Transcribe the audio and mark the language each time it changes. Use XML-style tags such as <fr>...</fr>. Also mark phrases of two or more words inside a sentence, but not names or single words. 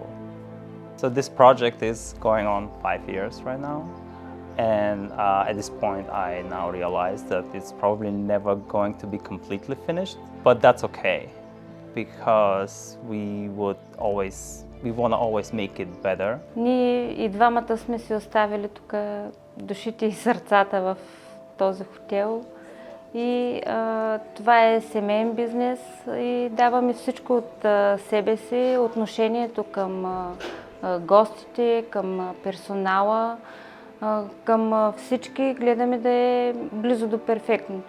<en>So this project is going on 5 years right now. And at this point, I now realize that it's probably never going to be completely finished, but that's okay because we want to always make it better.</en> <bg>Ние и двамата сме си оставили тук душите и сърцата в този хотел. И това е семейен бизнес и даваме всичко от себе си, отношението към гостите, към персонала, към всички гледаме да е близо до перфектното.</bg>